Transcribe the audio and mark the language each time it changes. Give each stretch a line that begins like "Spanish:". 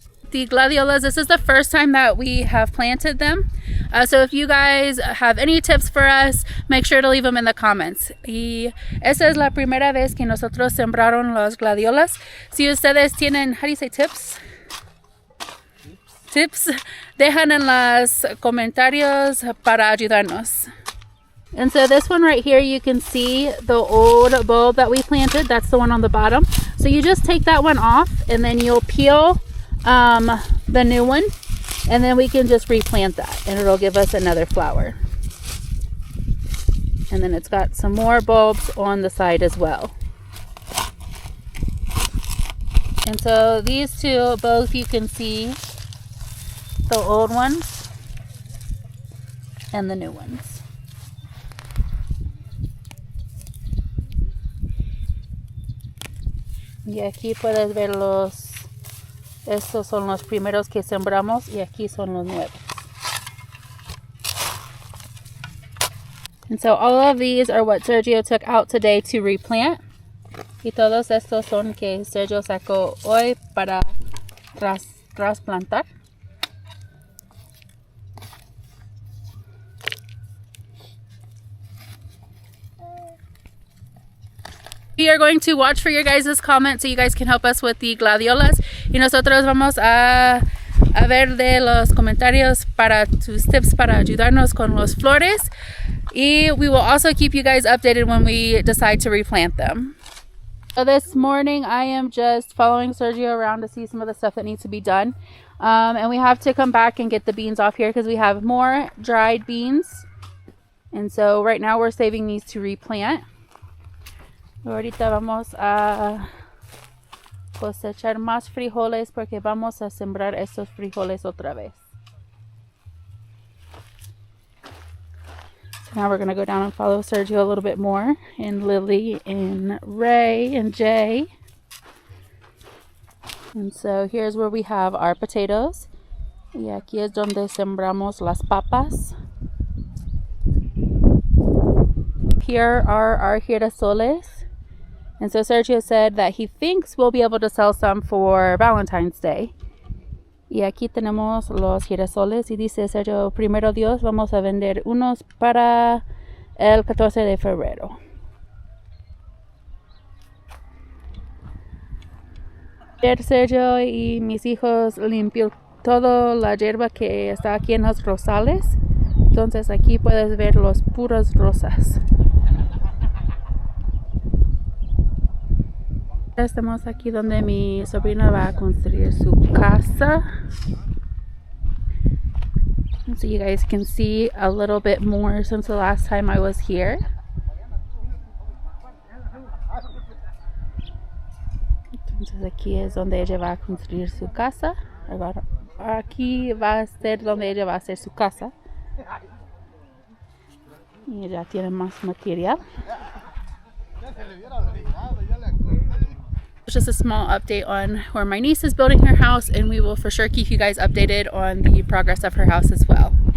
English: The gladiolas, this is the first time that we have planted them. So if you guys have any tips for us, make sure to leave them in the comments.
Spanish: Y esta es la primera vez que nosotros sembraron los gladiolas. Si ustedes tienen,
English: how do you say tips?
Spanish: Tips, dejan en los comentarios para ayudarnos.
English: And so this one right here, you can see the old bulb that we planted. That's the one on the bottom. So you just take that one off and then you'll peel the new one, and then we can just replant that and it'll give us another flower. And then it's got some more bulbs on the side as well. And so these two, both you can see the old ones and the new ones.
Spanish: Y aquí puedes ver estos son los primeros que sembramos y aquí son los nuevos.
English: And so all of these are what Sergio took out today to replant.
Spanish: Y todos estos son que Sergio sacó hoy para trasplantar.
English: We are going to watch for your guys' comments so you guys can help us with the gladiolas.
Spanish: Y nosotros vamos a ver de los comentarios para tus tips para ayudarnos con los flores.
English: Y we will also keep you guys updated when we decide to replant them. So this morning I am just following Sergio around to see some of the stuff that needs to be done. And we have to come back and get the beans off here because we have more dried beans. And so right now we're saving these to replant.
Spanish: Ahorita vamos a cosechar más frijoles porque vamos a sembrar estos frijoles otra vez.
English: So now we're going to go down and follow Sergio a little bit more, and Lilly and Ray and Jay. And so here's where we have our potatoes.
Spanish: Y aquí es donde sembramos las papas.
English: Here are our girasoles. And so Sergio said that he thinks we'll be able to sell some for Valentine's Day.
Spanish: Y aquí tenemos los girasoles. Y dice Sergio, primero Dios, vamos a vender unos para el 14 de febrero. Ayer Sergio y mis hijos limpió toda la hierba que está aquí en los rosales. Entonces aquí puedes ver los puros rosas. Estamos aquí donde mi sobrina va a construir su casa.
English: So you guys can see a little bit more since the last time I was here.
Spanish: Entonces aquí es donde ella va a construir su casa. Aquí va a ser donde ella va a hacer su casa. Y ella tiene más material.
English: Just a small update on where my niece is building her house, and we will for sure keep you guys updated on the progress of her house as well.